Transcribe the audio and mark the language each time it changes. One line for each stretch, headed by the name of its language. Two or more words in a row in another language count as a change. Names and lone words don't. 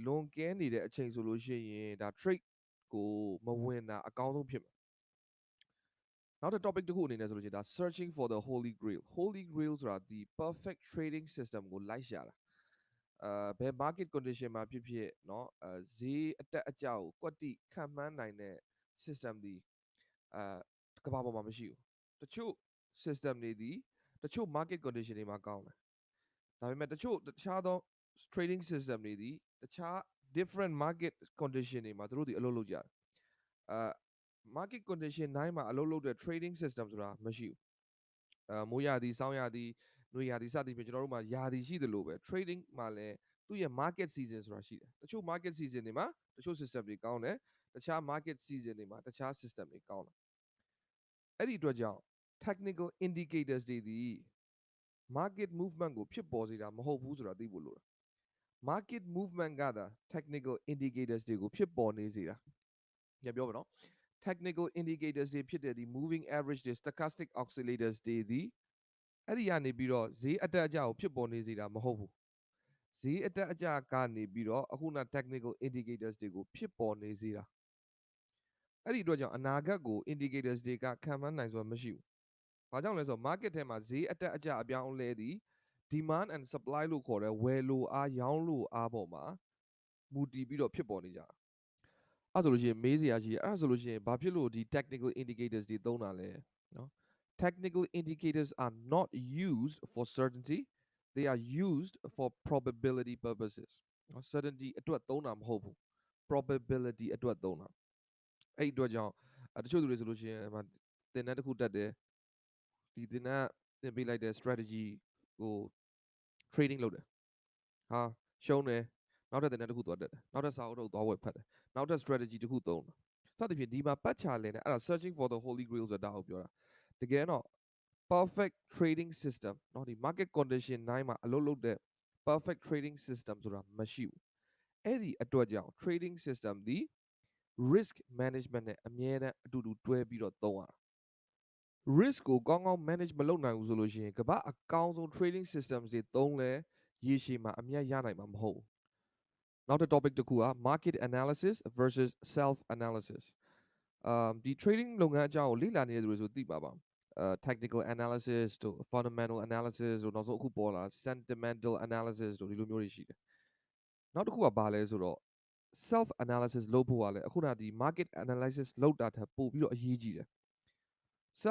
Burmese: တွေလွန်ကဲနေတဲ့အချိန်ဆိုလို့ရှိရင်ဒါ trade ကိုမဝင်တာအကောင်းဆုံးဖြစ်မယ်နောက်ထပ် topic တစ်ခုအနေနဲ့ဆိုလို့ရှိရင်ဒါ
English: searching for the holy grail
Burmese: ဆိုတာဒီ
English: perfect trading system
Burmese: ကိုလိုက်ရှာတာဘယ်
English: market condition
Burmese: မှာဖြစ်ဖြစ်เนาะဈေးအတက်အကျကိုကွက်တိခန့်မှန်းနိုင်တဲ့ system ဒီကမ္ဘာပေါ်မှာမရှိဘူးတချို့ system တွေဒီတချို့
English: market condition
Burmese: တွေမှာကောင်းတယ်ဒါပေမဲ့တခြားသော
English: trading system
Burmese: တွေဒီတခြား
English: different market condition
Burmese: တွေမှာသူတို့ဒီအလုပ်လုပ်ကြတယ်market condition တိုင်းမှာအလုပ်လုပ်တဲ့
English: trading system
Burmese: ဆိုတာမရှိဘူးမိုးရာသီဆောင်းရာသီနွေရာသီစသည်ဖြင့်ကျွန်တော်တို့မှာရာသီရှိသလိုပဲ trading မှာလည်းသူ့ရဲ့
English: market season
Burmese: ဆိုတာရှိတယ်တချို့
English: market season
Burmese: တွေမှာတချို့ system တွေကောင်းတယ်တခြား
English: market season
Burmese: တွေမှာတခြား system တွေကောင်းတယ်အဲ့ဒီအတွက်ကြောင့်
English: technical indicators
Burmese: တွေဒီ
English: market movement
Burmese: ကိုဖြစ်ပေါ်စေတာမဟုတ်ဘူးဆိုတာသိဖို့လိုတယ်
English: market movement
Burmese: ကသာ
English: technical indicators
Burmese: တွေကိုဖြစ်ပေါ်နေစေတာပြန်ပြောမယ်နော်
English: technical indicators
Burmese: တွေဖြစ်တဲ့ဒီ
English: moving average
Burmese: တွေ
English: stochastic oscillators
Burmese: တွေဒီအဲ့ဒီကနေပြီးတော့ဈေးအတက်အကျကိုဖြစ်ပေါ်နေစေတာမဟုတ်ဘူးဈေးအတက်အကျကနေပြီးတော့အခုန
English: technical indicators
Burmese: တွေကိုဖြစ်ပေါ်နေစေတာအဲ့ဒီအတွက်ကြောင့်အနာဂတ်ကို indicators တွေကခံမှန်းနိုင်စွမ်းမရှိဘူး။ဘာကြောင့်လဲဆိုတော့ market ထဲမှာဈေးအတက်အကျအပြောင်းအလဲသည်
English: demand and supply
Burmese: လို့ခေါ်တဲ့ဝယ်လိုအားရောင်းလိုအားပေါ်မှာမူတည်ပြီးတော့ဖြစ်ပေါ်နေကြတာ။အဲ့ဆိုလို့ရှိရင်မေးစရာရှိတယ်။အဲ့ဆိုလို့ရှိရင်ဘာဖြစ်လို့ဒီ
English: technical indicators
Burmese: တွေသုံးတာလဲနော်
English: technical indicators are not used for certainty they are used for probability purposes
Burmese: နော် certainty အတွက်သုံးတာမဟုတ်ဘူး probability အတွက် သုံးတာအဲ့ဒီအတွက်ကြောင့်တချို့သူတွေဆိုလို့ရှိရင်သင်တန်းတစ်ခုတက်တယ်ဒီသင်တန်းသင်ပေးလိုက်တဲ့ strategy ကို trading လုပ်တယ်ဟာရှုံးတယ်နောက်ထပ်သင်တန်းတစ်ခုသွားတက်တယ်နောက်ထပ်စာအုပ်ထုတ်သွားဝယ်ဖတ်တယ်နောက်ထပ် strategy တစ်ခုသုံးတယ်စသဖြင့်ဒီမှာပတ်ချလဲနဲ့အဲ့ဒါ
English: searching for the holy grail
Burmese: ဆိုတာကိုပြောတာတကယ်တော့
English: perfect trading system
Burmese: เนาะဒီ
English: market condition
Burmese: တိုင်းမှာအလုပ်လုပ်တဲ့
English: perfect trading system
Burmese: ဆိုတာမရှိဘူးအဲ့ဒီအတွက်ကြောင့်
English: trading system
Burmese: ဒီ
English: risk management
Burmese: နဲ့အမြဲတမ်းအတူတူတွဲပြီးတော့သုံးရတာ risk ကိုကောင်းကောင်း manage မလုပ်နိုင်ဘူးဆိုလို့ရှိရင်ကမ္ဘာအကောင်းဆုံး
English: trading systems
Burmese: တွေသုံးလဲရေ ရှည်မှာအမြတ်ရနိုင်မှာမဟုတ်ဘူးနောက်တစ် topic တစ်ခုက
English: market analysis versus self analysis
Burmese: ဒီ trading လုပ်ငန်းအကြောင်းကိုလေ့လာနေတဲ့သူတွေဆိုသိပါပါ
English: technical analysis
Burmese: တို့
English: fundamental analysis
Burmese: တို့နောက်ဆုံးအခုပေါ်လာ sentimental analysis တို့ဒီလိုမျိုးတွေရှိတယ်နောက်တစ်ခုကဘာလဲဆိုတော့
English: self analysis
Burmese: လုပ်ဖို့ကလည်းအခုနကဒီ
English: market analysis
Burmese: လုပ်တာထက်ပိုပြီးတော့အရေးကြီးတယ် self